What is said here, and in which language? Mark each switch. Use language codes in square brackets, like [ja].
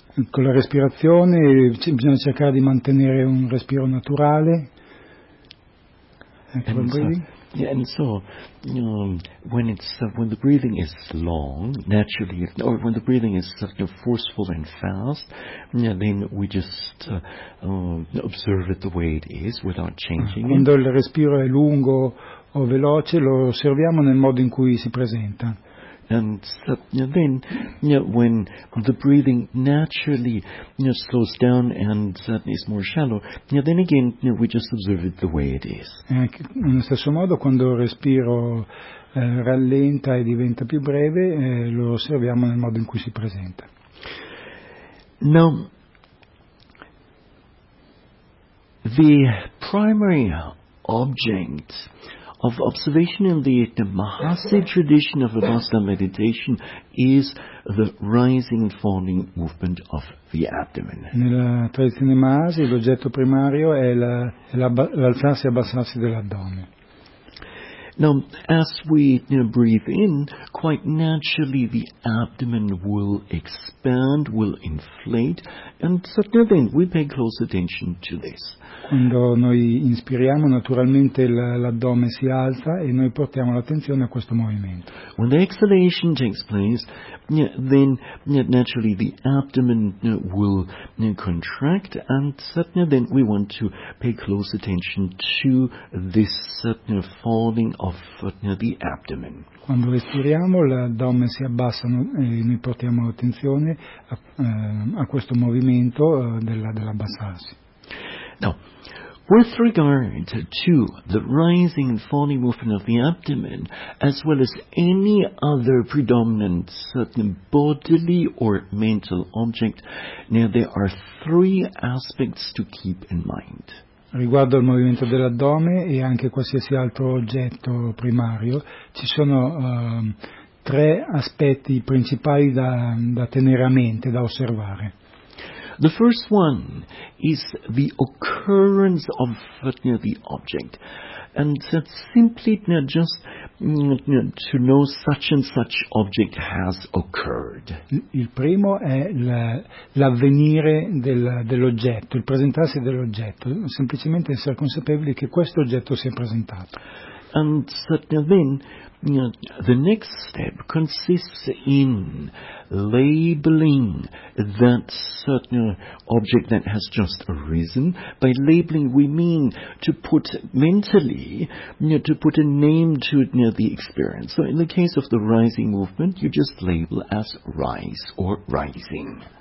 [it] Con la respirazione bisogna cercare di mantenere un respiro naturale. Ecco, [en] and breathing. Yeah, and so when the breathing is long, naturally, or when the breathing is forceful and fast, then we just observe it the way it is without changing. [it] Quando il respiro è lungo o veloce, lo osserviamo nel modo in cui si presenta. [en] And so, then when the breathing naturally slows down and is more shallow, then again we just observe it the way it is. [it] Nello stesso modo quando il respiro rallenta e diventa più breve, lo osserviamo nel modo in cui si presenta. [en] Now, the primary object of observation in the Mahasi tradition of Vipassana meditation is the rising and falling movement of the abdomen. [it] Nella tradizione Mahasi l'oggetto primario è l'alzarsi e abbassarsi dell'addome. [en] Now, as we breathe in, quite naturally the abdomen will expand, will inflate, and certainly then we pay close attention to this. [it] Quando noi inspiriamo, naturalmente l'addome si alza e noi portiamo l'attenzione a questo movimento. [en] When the exhalation takes place, then naturally the abdomen will contract, and certainly then we want to pay close attention to this falling of the abdomen. [it] Quando respiriamo, l'addome si abbassa e noi portiamo attenzione a questo movimento dell'abbassarsi. [en] Now, with regard to the rising and falling movement of the abdomen, as well as any other predominant certain bodily or mental object, now there are three aspects to keep in mind. [it] riguardo al movimento dell'addome e anche qualsiasi altro oggetto primario, ci sono tre aspetti principali da tenere a mente, da osservare. [en] The first one is the occurrence of the object. And it's simply just to know such and such object has occurred. [it] Il primo è l'avvenire dell'oggetto, il presentarsi dell'oggetto, semplicemente essere consapevoli che questo oggetto si è presentato. [en] And then the next step consists in labeling that certain object that has just arisen. By labeling, we mean to put mentally, to put a name to the experience. So in the case of the rising movement, you just label as rise or rising.